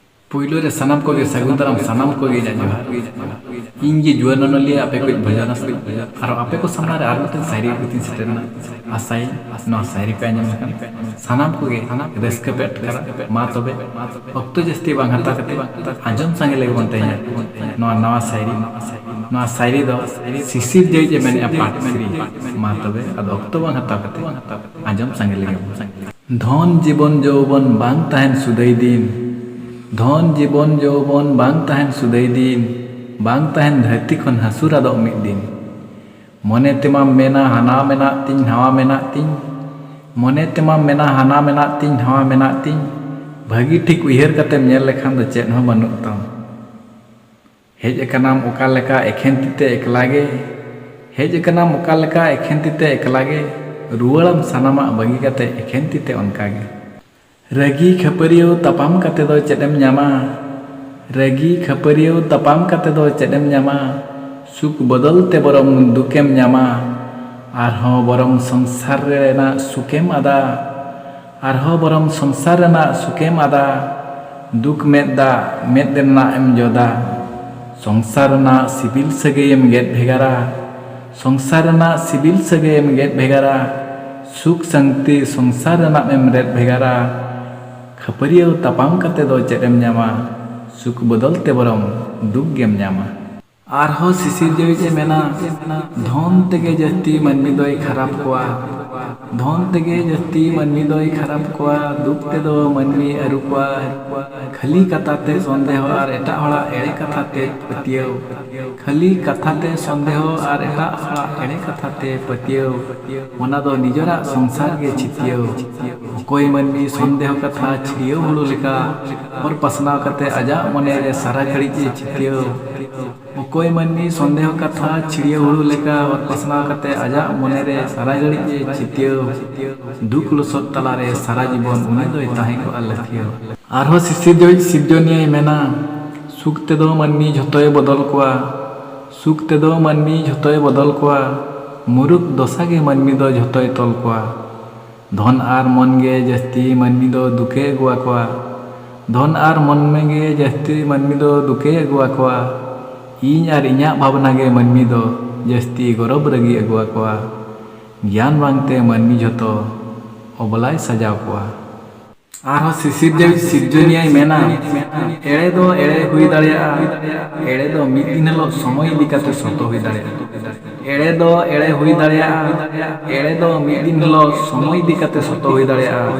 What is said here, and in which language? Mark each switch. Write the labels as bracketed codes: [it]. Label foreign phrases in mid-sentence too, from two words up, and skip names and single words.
[sat] पुइलो रे सनम को गे सगुंतरम सनम को गे जोहार इंगे जुआन नलिए आपे को भजन और आपे को सामना रे आरो तन साइरी को तीन सेटना आसाई नो साइरी पे आंजम लकन सनम को गे रस्के पेट करा मा तबे अक्तो जस्ती बांग हता कते आंजम संगे लेगे बनते हैं नो नवा साइरी दो सिसिर जई जे मैंने पार्ट थ्री मा तबे अद अक्तो बांग हता कते आंजम संगे लेगे धन जीवन जौवन बांग ताहन सुदई दिन धन जीवन जौवन बांग ताहन सुदई दिन बांग ताहन धरती खन हसुर आदो मिद दिन मने तेमा मेना हाना मेना तिन हावा मेना तिन मने तेमा मेना हाना मेना तिन हावा मेना तिन भागी ठीक उयहर कतेम नेल लेखान दो चेद हो बानुग ताम हेज एकनाम ओका लेका एखेन तिते एकलागे हेज एकनाम ओका लेका एखेन तिते एकलागे रुवाड़ाम सानामा बागी कते एखेन तिते ओनकागे रगी खपरियो तपाम कते दो चेदेम न्यामा रगी खपरियो तपाम कते दो चेदेम न्यामा सुख बदलते बरम दुकेम न्यामा आरहो बरम संसार रेना सुकेम आदा आरहो बरम संसार रेना सुकेम आदा दुख मेदा मेदना एम जोदा संसार ना सिबिल सगेयम गेट भेगारा संसार ना सिबिल सगेयम गेट भेगारा सुख संगति संसार ना एम रेट भेगारा खपरियो तपाम कते दो चेदेम न्यामा सुख बदलते बरम दुख गेम न्यामा आरहो सिसिर जई जे मेना धन तेगे जस्ती मनमी दोई खराब कोआ धन तेगे जस्ती मनमी दोई खराब कोआ दुख ते दो मनमी अरु कोआ खाली कथाते संदेह और एटा हड़ा एड़े कथाते पतियो खाली कथाते संदेह और एटा हड़ा एड़े कथाते पतियो ओना दो निजरा संसार गे छितियो कोई मनमी संदेह कथा छियो हुलु लेका और पसनाव कते आजा मने रे सारा घड़ी जे छितियो कोई मनमी संदेह कथा छिड़ियो हुलु लेका और पसनाव कते आजा मने रे सारा घड़ी जे छितियो दुख लसत तला रे सारा जीवन उनी दोय ताहे को आलथियो आरहो सिसिर जई सिरजनिय मेना सुख ते दो मनमी झतोय बदल कोआ सुख ते दो मनमी झतोय बदल कोआ मुरुख दशा गे मनमी दो झतोय तल कोआ धन आर मन गे जस्ती मनमी दो दुखे गुआ कोआ धन आर मन में गे जस्ती मनमी दो दुखे गुआ कोआ इन आर इन्या भावना गे मनमी दो जस्ती गौरव रगी अगुआ कोआ ज्ञान बांगते मनमी झतो अबलाय सजाव कोआ आरहो सिसिर जई सिरजनिय मेना एड़े दो एड़े हुई दाड़िया एड़े दो मिद दिन लो समय लिकाते सतो हुई दाड़िया एड़े दो एड़े हुई दाड़िया एड़े दो मिद दिन लो समय लिकाते सतो हुई दाड़िया